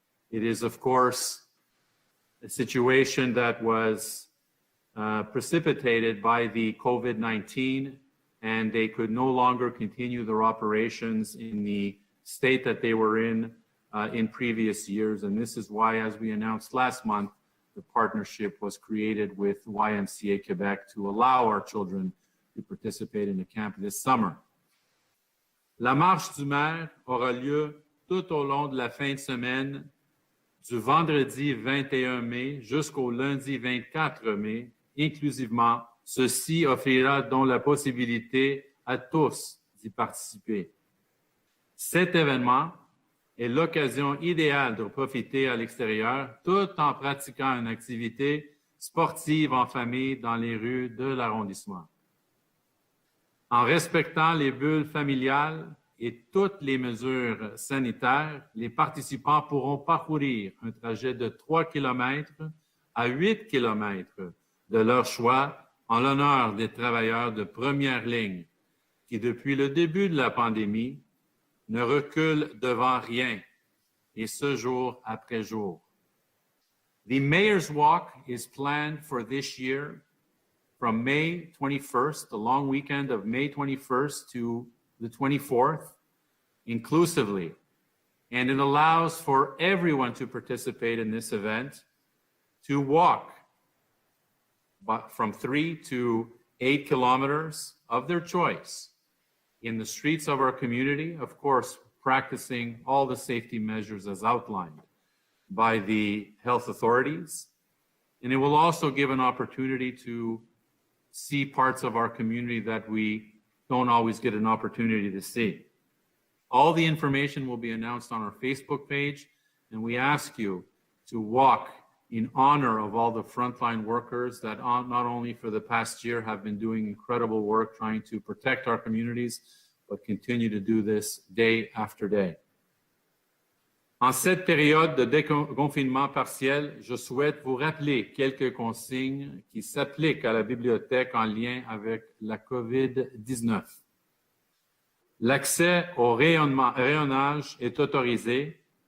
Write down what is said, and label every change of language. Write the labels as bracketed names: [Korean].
[English] It is, of course, a situation that was precipitated by the COVID-19, and they could no longer continue their operations in the state that they were in previous years. And this is why, as we announced last month, the partnership was created with YMCA Quebec to allow our children to participate in the camp this summer. [French] La Marche du Maire aura lieu tout au long de la fin de semaine, du vendredi 21 mai jusqu'au lundi 24 mai, inclusivement. Ceci offrira donc la possibilité à tous d'y participer. Cet événement est l'occasion idéale de profiter à l'extérieur tout en pratiquant une activité sportive en famille dans les rues de l'arrondissement. En respectant les bulles familiales et toutes les mesures sanitaires, les participants pourront parcourir un trajet de 3 km à 8 km de leur choix en l'honneur des travailleurs de première ligne qui, depuis le début de la pandémie, ne reculent devant rien, et ce jour après jour. [English] The Mayor's Walk is planned for this year from May 21st, the long weekend of May 21st to the 24th, inclusively, and it allows for everyone to participate in this event to walk from 3 to 8 kilometers of their choice in the streets of our community, of course, practicing all the safety measures as outlined by the health authorities. And it will also give an opportunity to see parts of our community that we don't always get an opportunity to see. All the information will be announced on our Facebook page, and we ask you to walk in honor of all the frontline workers that not only for the past year have been doing incredible work trying to protect our communities, but continue to do this day after day. [French] En cette période de déconfinement partiel, je souhaite vous rappeler quelques consignes qui s'appliquent à la bibliothèque en lien avec la COVID-19. L'accès au rayonnage est autorisé.